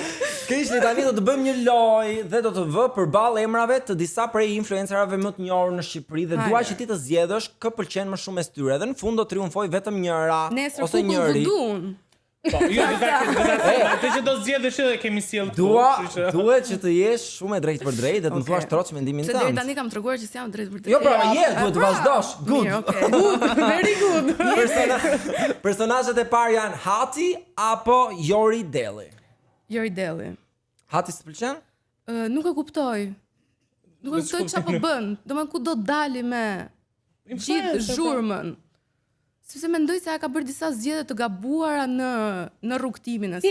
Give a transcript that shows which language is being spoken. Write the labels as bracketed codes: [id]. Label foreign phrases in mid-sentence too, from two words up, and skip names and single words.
[sq] Kishli tani do të bëjmë një lojë dhe do të vë përballë emrave të disa prej influencerave më të njohur në Shqipëri dhe dua që ti të zgjedhësh kë pëlqen më shumë mes tyre. Dhe në fund do triumfoj vetëm njëra Nesër ose kukull njëri. vudun. Po, jo, atë që do zgjedhësh edhe kemi sjell këtu. Duhet që të jesh shumë e drejtë për drejtë dhe të më thuash troç mendimin Se deri tënd. tani kam treguar që s'jam drejt për drejt. Jo, pra, duhet të vazhdosh. Good. Mirë, okay. [en] Very good. [sq] Personazhet e parë janë Hati apo Jori Delli. Jori Delli. Hati s'të pëlqen? Nuk e kuptoj. Nuk e kuptoj çfarë po bën. Domethënë ku do dali me gjithë zhurmën. Sepse mendoj se ai ka bërë disa zgjedhje të gabuara në rrugtimin e saj.